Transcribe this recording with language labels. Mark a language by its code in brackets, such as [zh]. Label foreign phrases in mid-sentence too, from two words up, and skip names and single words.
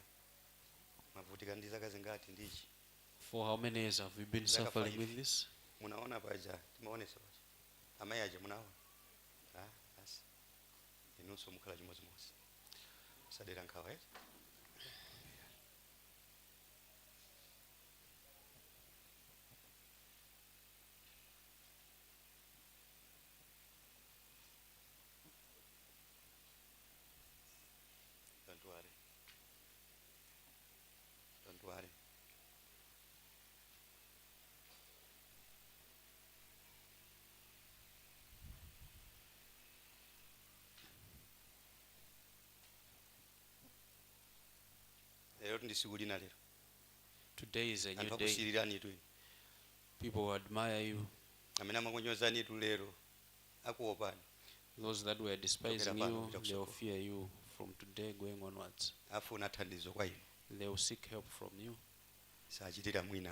[ny] Mavutika ndi zaka zingati ndichi? [en] For how many years have you been suffering with this? [ny] Munaona paja, timaonesa paja. Amayi aja munaona? Basi. Inunso mukhala chimodzimodzi. Sadera nkhawa eti? [en] Don't worry. Don't worry. [ny] Lero ndisikulina lero. [en] Today is a new [ny] Anthu [en] day. [ny] akusirirani tu. [en] People will admire you. [ny] Amene amakunyozani tu lero akuopani. [en] Those that were despising you, they will fear you from today going onwards. [ny] Afuna thandizo kwa inu. [en] They will seek help from you. [ny] Sachitira mwina.